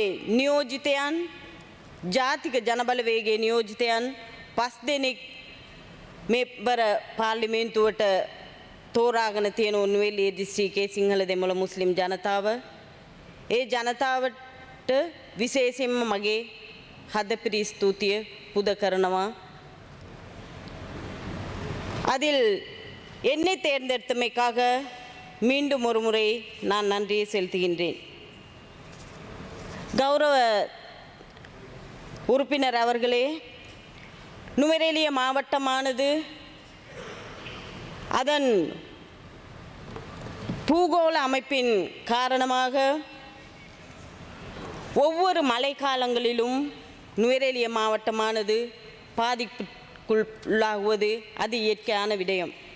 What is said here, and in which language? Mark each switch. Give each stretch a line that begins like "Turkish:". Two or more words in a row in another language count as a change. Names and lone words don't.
Sinhala: නියෝජිතයන් ජාතික ජනබලවේගයේ නියෝජිතයන් 5 දෙනෙක් මෙවර පාර්ලිමේන්තුවට තෝරාගෙන තියෙන නුවරඑළිය දිස්ත්‍රික්කයේ සිංහල, දෙමළ, මුස්ලිම් ජනතාව, ඒ ජනතාවට විශේෂයෙන්ම මගේ හදපිරි ස්තුතිය පුද කරනවා.
Tamil: அதில் என்னை தேர்ந்தெடுத்தமைக்காக மீண்டும் ஒரு முறை நான் நன்றியை செலுத்துகின்றேன். கௌரவ உறுப்பினர் அவர்களே, நுவரேலிய மாவட்டமானது அதன் பூகோள அமைப்பின் காரணமாக ஒவ்வொரு மழைக்காலங்களிலும் நுவரேலிய மாவட்டமானது பாதிப்புக்குள்ளாகுவது அது இயற்கையான விடயம்.